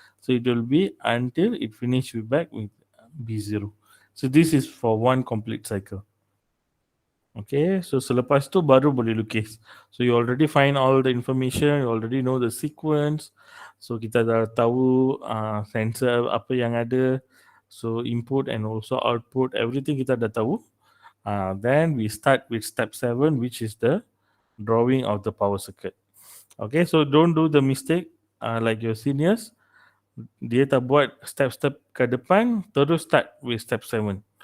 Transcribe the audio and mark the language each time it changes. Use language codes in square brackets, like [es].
[en] So it will be until it finishes back with B0. So this is for one complete cycle. [ms] Okay, so selepas tu baru boleh lukis. [en] So you already find all the information, you already know the sequence. [ms] So kita dah tahu sensor apa yang ada. [en] So input and also output, everything [ms] kita dah tahu. [en] Then we start with step 7, which is the drawing of the power circuit. Okay, so don't do the mistake like your seniors. [ms] Dia tak buat step-step ke depan, terus [en] start with step 7.